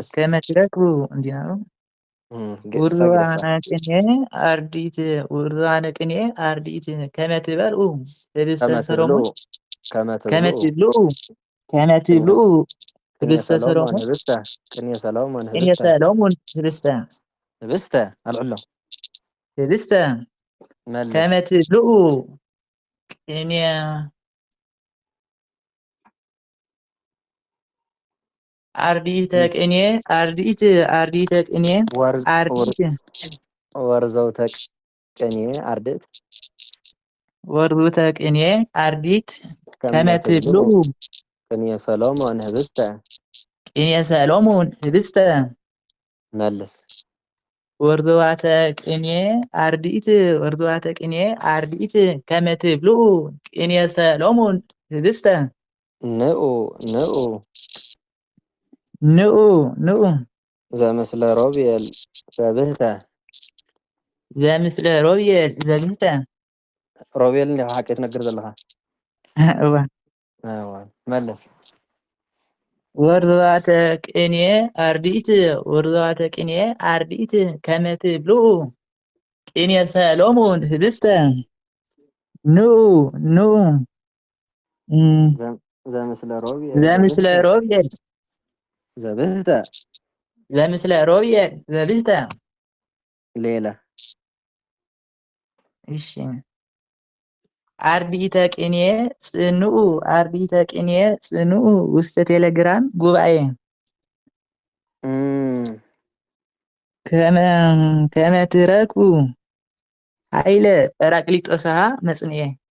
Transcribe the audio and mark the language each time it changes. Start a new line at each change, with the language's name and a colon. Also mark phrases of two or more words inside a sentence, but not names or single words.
Geez: ከመ ትረክቡ
Tigrinya: እንዲ ነይሩ
Geez: ውርዝዋነ ቅኔ አርድእት ከመ ትበልኡ ህብስተ ሰሎሞን ከመ ትብልኡ ህብስተ ሰሎሞን ቅኔ ሰሎሞን ህብስተ አልዕሎ ህብስተ መልስ ከመ ትብልኡ ቅኔ አርድእተ ቅኔ አርድእት ቅኔ ወርዘውተ ቅኔ አርድእት ከመ ትብልኡ ቅኔ ሰሎሞን ህብስተ መልስ ወርዘዋተ ቅኔ አርድእት ከመ ትብልኡ ቅኔ ሰሎሞን ህብስተ ንዑ ዘምስለ ሮቤል ዘብህተ ሮቤል
Tigrinya: እንዲኻ ሓቂ ትነግር ዘለኻ እዋ መለስ
Geez: ወርዘዋተ ቅኔ አርድእት ከመ ትብልኡ ቅኔ ሰሎሞን ህብስተ ንዑ ዘምስለ ሮቤል ዘብህተ ሌላ እሺ አርድእተ ቅኔ ጽንዑ ውስተ ቴሌግራም ጉባኤ ከመ ትረክቡ ኃይለ ጰራቅሊጦስሃ መጽንኤ